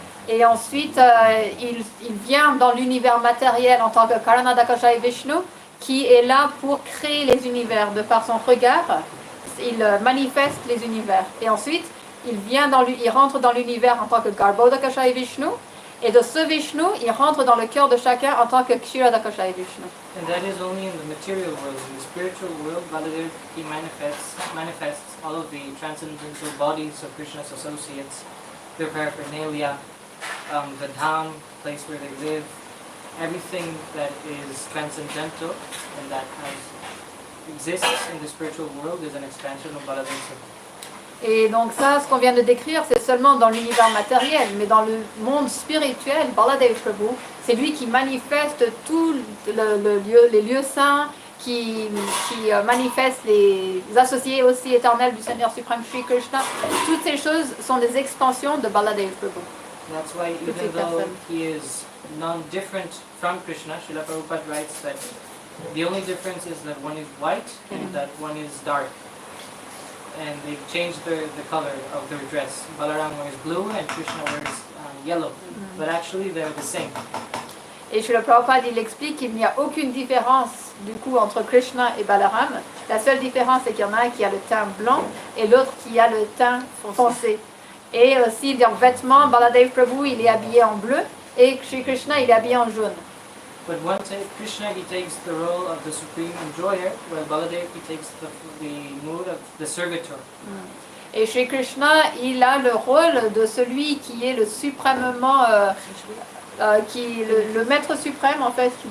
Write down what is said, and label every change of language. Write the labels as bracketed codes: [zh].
[fr] Et ensuite, il vient dans l'univers matériel en tant que Karanadakashai Vishnu, qui est là pour créer les univers. De par son regard, il manifeste les univers. Et ensuite, il rentre dans l'univers en tant que Garbhodakashai Vishnu. Et de ce Vishnu, il rentre dans le cœur de chacun en tant que Kshiradakashai Vishnu. [en] And that is only in the material world. In the spiritual world, Baladev, he manifests all of the transcendental bodies of Krishna's associates, their paraphernalia, the dham, place where they live, everything that is transcendental and that exists in the spiritual world is an expansion of Baladev. [fr] Et donc ça, ce qu'on vient de décrire, c'est seulement dans l'univers matériel, mais dans le monde spirituel, Baladev Prabhu, c'est lui qui manifeste tous les lieux saints, qui manifeste les associés aussi éternels du Seigneur suprême Sri Krishna. Toutes ces choses sont des expansions de Baladev Prabhu. [en] That's why even though he is non-different from Krishna, Srila Prabhupada writes that the only difference is that one is white and that one is dark. And they've changed the color of their dress. Balaram wears blue and Krishna wears yellow. But actually they're the same. [fr] Et Srila Prabhupada, il explique qu'il n'y a aucune différence du coup entre Krishna et Balaram. La seule différence, c'est qu'il y en a un qui a le teint blanc et l'autre qui a le teint foncé. Et aussi, dans vêtements, Baladev Prabhu, il est habillé en bleu et Shri Krishna, il est habillé en jaune. [en] But Krishna, he takes the role of the supreme enjoyer, while Baladev, he takes the mood of the servitor. [fr] Et Shri Krishna, il a le rôle de celui qui est le suprêmement, le maître suprême en fait,